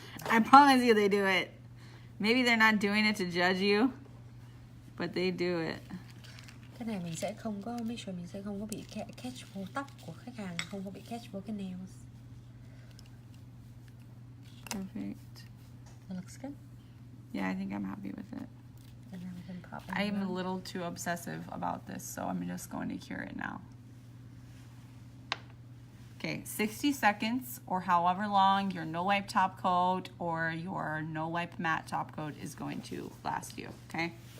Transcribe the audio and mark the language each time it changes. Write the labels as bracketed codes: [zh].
[en] I promise you they do it. Maybe they're not doing it to judge you, but they do it. [vi] Cái này mình sẽ không có make sure mình sẽ không có bị catch vô tóc của khách hàng, không có bị catch vô cái nails. [en] Perfect. It looks good. Yeah, I think I'm happy with it. And then we can pop it I'm a around. little too obsessive about this, so I'm just going to cure it now. Okay, 60 seconds or however long your no wipe top coat or your no wipe matte top coat is going to last you, okay?